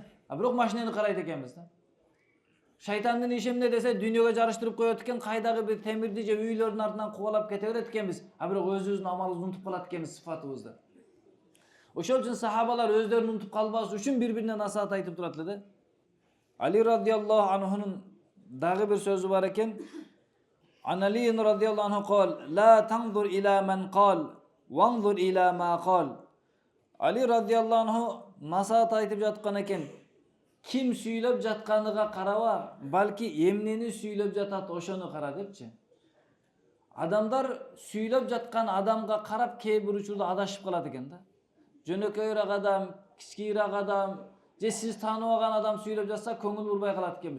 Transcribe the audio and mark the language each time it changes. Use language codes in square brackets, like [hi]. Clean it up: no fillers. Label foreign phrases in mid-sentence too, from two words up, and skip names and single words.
[ky] Бирок машинени карайт экенбиз да. Шайтандын иши эмне десе, дүйнөгө жарыштырып коет экен, кайдагы бир темирди же үйлөрдүн артынан кубалап кете берет экенбиз. Бирок өзүбүздүн амалыбызды унутуп калат экенбиз, сыфатыбызды. Ошол үчүн сахабалар өздөрүн унутуп калбаш үчүн бири-бирине насаат айтып турат эле да. Али [ar] رضي الله عنه [ky] дагы бир сөзү бар экен. [ar] Али رضي الله عنه кол: "لا تنظر إلى من قال وانظر إلى ما قال." [ky] Али [ar] رضي الله عنه [ky] насаат айтып жаткан экен. Ким сүйлөп жатканыга караба, балки эмнени сүйлөп жатат ошону кара депчи. Адамдар сүйлөп жаткан адамга карап кээ бир учурда адашып калат экен да. Жөнөкөйрөөк адам, кичкейирээк адам же сиз тааныбаган адам сүйлөп жатса көңүл бурбай калат экенбиз.